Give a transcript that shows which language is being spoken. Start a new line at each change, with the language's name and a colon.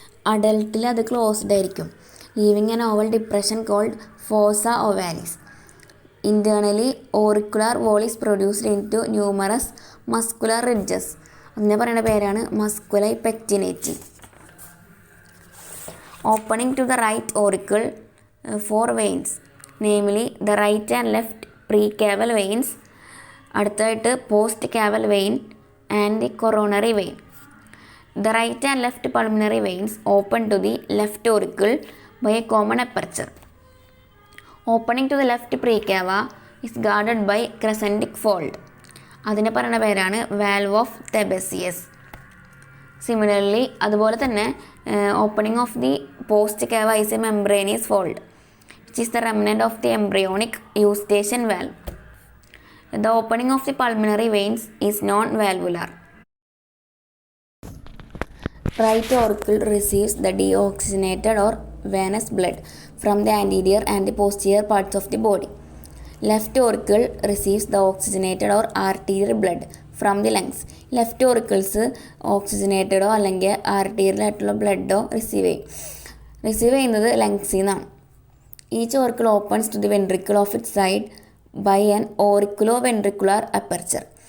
Malayalam: അഡൽട്ടിൽ അത് ക്ലോസ്ഡ് ആയിരിക്കും,
English: Leaving an oval depression called fossa ovalis. Internally auricular wall is produced in to numerous muscular ridges.
Malayalam: അതിനെ പറയുന്ന പേരാണ് മസ്കുലൈ പെക്റ്റിനേറ്റി.
English: Opening to the right auricle, 4 veins, namely the right and left precaval veins,
Malayalam: അടുത്തായിട്ട്
English: Post caval vein and the coronary vein. The right and left pulmonary veins open to the left auricle by a common aperture. Opening to the left precava is guarded by crescentic fold.
Malayalam: അതിനെ പറയുന്ന പേരാണ്
English: valve of Thebesius. Similarly
Malayalam: അതുപോലെ തന്നെ
English: Opening of the post cava is a membranous fold which is the remnant of the embryonic Eustachian valve. The opening of the pulmonary veins is non valvular. Right auricle receives the deoxygenated or venous blood from the anterior and the posterior parts of the body. Left auricle receives the oxygenated or arterial blood from the lungs.
Malayalam: Left auricles ഓക്സിജനേറ്റഡോ അല്ലെങ്കിൽ ആർട്ടീരിയലായിട്ടുള്ള ബ്ലഡോ
English: receive
Malayalam: ചെയ്യുന്നത് ലങ്സിൽ നിന്നാണ്.
English: Each auricle opens to the ventricle of it side by an auriculo ventricular aperture.